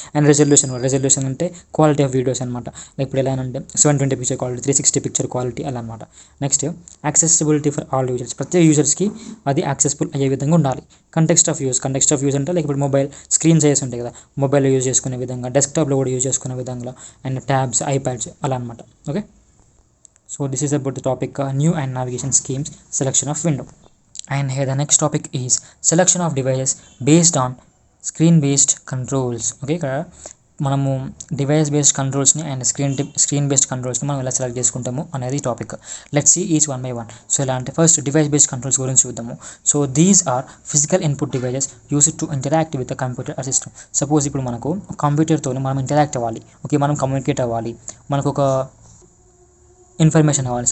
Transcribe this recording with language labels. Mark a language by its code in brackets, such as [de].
[te] And resolution అంటే quality of videos అనమాట. Like ఇప్పుడు ఎలా అంటే 720 పిక్చర్ క్వాలిటీ, 360 పిక్చర్ క్వాలిటీ అలా అనమాట. [en] next accessibility for all users, [te] ప్రతి యూజర్స్కి అది యాక్సెసిబుల్ అయ్యే విధంగా ఉండాలి. కంటెక్స్ట్ ఆఫ్ యూజ్ అంటే లైక్ ఇప్పుడు మొబైల్ స్క్రీన్ సైజ్ ఉంటాయి కదా, మొబైల్లో యూజ్ చేసుకునే విధంగా, డెస్క్టాప్లో కూడా యూజ్ చేసుకునే విధంగా, అండ్ ట్యాబ్స్, ఐప్యాడ్స్ అలా అనమాట. [en] Okay, so this is about the topic new and navigation schemes, selection of window. And here the next topic is selection of devices based on screen based controls. [te] Okay, ఇక్కడ మనము device based కంట్రోల్స్ని and screen based కంట్రోల్స్ని మనం ఎలా select చేసుకుంటాము అనేది topic. [en] Let's see each one by one. [te] So ఎలా అంటే first device based controls గురించి చూద్దాము. [en] So these are physical input devices used to interact with the computer or system. [te] Suppose ఇప్పుడు మనకు కంప్యూటర్తో మనం ఇంటరాక్ట్ అవ్వాలి, ఓకే, మనం కమ్యూనికేట్ అవ్వాలి, మనకు ఒక ఇన్ఫర్మేషన్ కావాలి.